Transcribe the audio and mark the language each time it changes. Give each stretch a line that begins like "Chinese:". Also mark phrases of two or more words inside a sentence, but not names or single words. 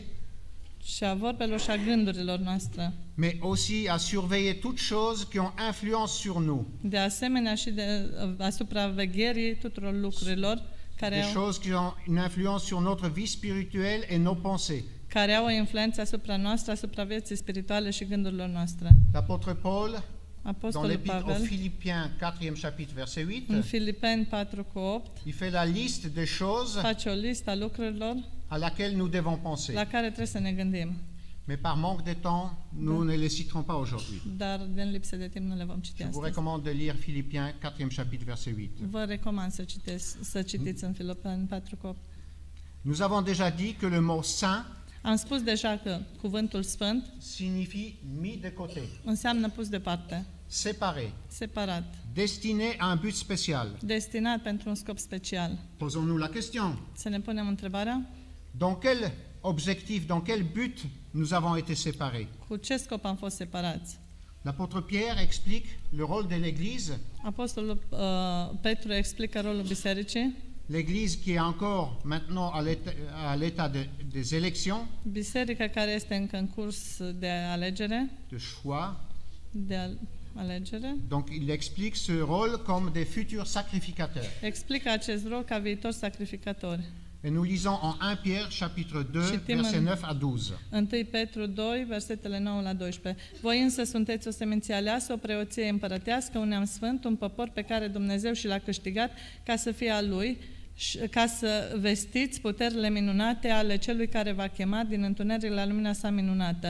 Romanian: și a vorbelor și a gândurilor noastre.
French: mais aussi à surveiller toutes choses qui ont influence sur nous,
Romanian: De asemenea și asupra vegherii tuturor lucrurilor care
French: des
Romanian: au,
French: choses qui ont une influence sur notre vie spirituelle et nos pensées.
Romanian: care au o influență asupra noastră, asupra vieții spirituale și gândurilor noastre.
French: L'apôtre Paul, dans
Romanian: Apostolul
French: l'épître aux
Romanian: Pavel,
French: Philippiens, 4e chapitre, verset 8,
Romanian: în Filipeni 4:8,
French: il fait la liste des choses
Romanian: face o listă a lucrurilor
French: à laquelle nous devons penser.
Romanian: la care trebuie să ne gândim.
French: Mais par manque de temps, nous ne les citerons pas aujourd'hui.
Romanian: Dar din lipsă de timp nu le vom citi
French: Je vous
Romanian: astăzi.
French: recommande de lire Philippiens, 4e chapitre, verset 8.
Romanian: Vă recomand să citiți în Filipeni 4:8.
French: Nous avons déjà dit que le mot saint
Romanian: Am spus deja că cuvântul sfânt
French: signifie mis de côté,
Romanian: înseamnă pus deoparte,
French: séparé,
Romanian: separat,
French: destiné à un but spécial.
Romanian: destinat pentru un scop special.
French: Posons-nous la question.
Romanian: Să ne punem întrebarea,
French: Dans quel objectif, dans quel but nous avons été séparés?
Romanian: cu ce scop am fost separați?
French: L'apôtre Pierre explique le rôle de l'Église,
Romanian: Apostolul Petru explică rolul bisericii,
French: l'Église qui est encore maintenant à l'état des élections,
Romanian: biserica care este încă în curs de alegere,
French: de choix.
Romanian: alegere,
French: Donc il explique ce rôle comme des futurs sacrificateurs.
Romanian: explică acest rol ca viitor sacrificatori.
French: Et nous lisons en 1 Pierre chapitre 2,
Romanian: Citim
French: versets
Romanian: în
French: 9 à 12.
Romanian: 1 Petru 2, versetele 9 la 12. Voi însă sunteți o seminție aleasă, o preoție împărătească, un neam sfânt, un popor pe care Dumnezeu și l-a câștigat ca să fie al Lui, ca să vestiți puterile minunate ale Celui care v-a chemat din întuneric la lumina sa minunată.